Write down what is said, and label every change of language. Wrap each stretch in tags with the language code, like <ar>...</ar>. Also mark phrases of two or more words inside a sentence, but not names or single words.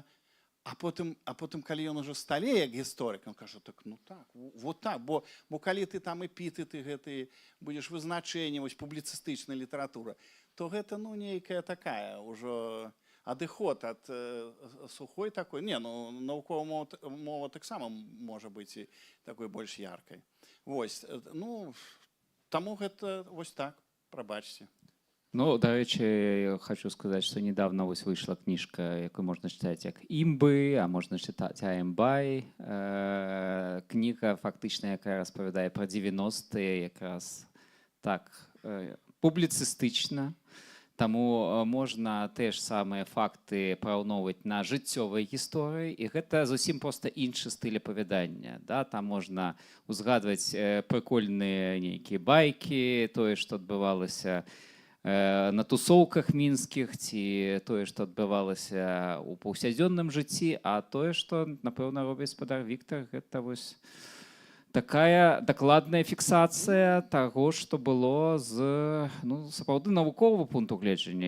<be>А потым, калі ён ужо сталее як гісторык, ён кажа, так, ну так, вот так, бо калі ты там эпітэты гэтыя, будзеш вызначэнне, вось публіцыстычная літаратура, то гэта, ну, нейкая такая ўжо адыход ад сухой такой. Не, ну, навуковая мова таксама можа быць і такой больш яркай. Вось, ну, таму гэта вось так, прабачце.</be> <uk>Ну, до речі, хочу сказати, що недавно ось вийшла книжка, яку можна читати як «Імби», а можна читати «Аємбай». Книга, фактично, яка розповідає про 90-ті, якраз так публіцистична. Тому можна теж саме факти</uk> <be>параўноўваць на жыццёвай гісторыі, і гэта зусім проста іншы стыль апавядання. Да? Там можна узгадваць прикольныя нейкія байкі, тое, што адбывалася на тусоўках мінскіх, ці тое, што адбывалася ў паўсядзённым жыцці, а тое, што, напэўна, робіць спадар Віктар, гэта вось такая дакладная фіксацыя таго, што было з сапраўды навуковага пункту гледжання.</be>